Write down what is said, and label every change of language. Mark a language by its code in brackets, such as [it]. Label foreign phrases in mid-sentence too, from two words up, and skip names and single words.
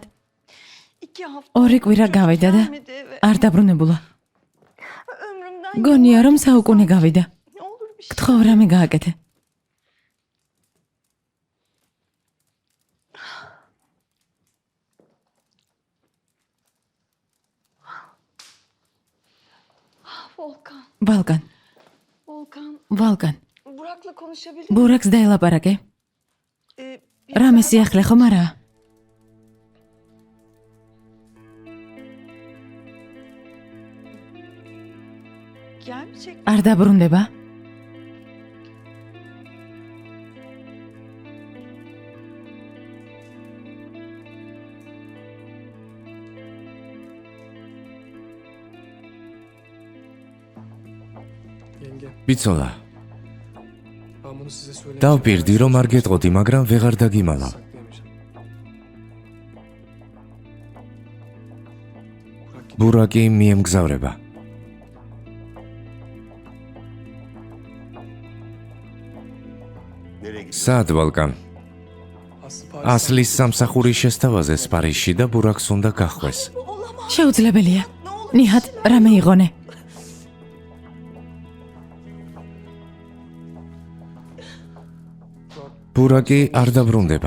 [tr] 2 hafta [ka] 2 კვირა გავიდა და [tr] gelmedi eve. [ka] არ დაბრუნებულა. [tr] Ömrümden [ka] გონია რომ საუკუნე გავიდა. [tr] ne olur bir şey. [ka] გთხოვ რამე გააკეთე. [tr] Volkan, [ka] ვალკან, [tr] Volkan, [ka] ვალკან, [tr] Burak'la konuşabildim. [ka] ბურაკს დაელაპარაკე. რამე სიახლე ხომ არა? [tr] gelmeyecek. [ka] არ დაბრუნდება? [tr] Yenge, [ka] ბიცოლა, [tr] ben bunu size söyleyeyim. [ka] დავპირდი რომ არ გეტყოდი, მაგრამ ვეღარ დაგიმალავ. [tr] Saklayamayacağım. Burak gidiyor. [ka] ბურაკი მიემგზავრება. [tr] Nereye gidiyorsun? [ka] სად ვალკან? [tr] Aslı Paris'ten [ka] ასლის სამსახურის შესთავაზეს პარიზში და ბურაკს უნდა გახვეს. შეუძლებელია. ნიჰად, რამე იღონე? ბურაკი არ დაბრუნდება.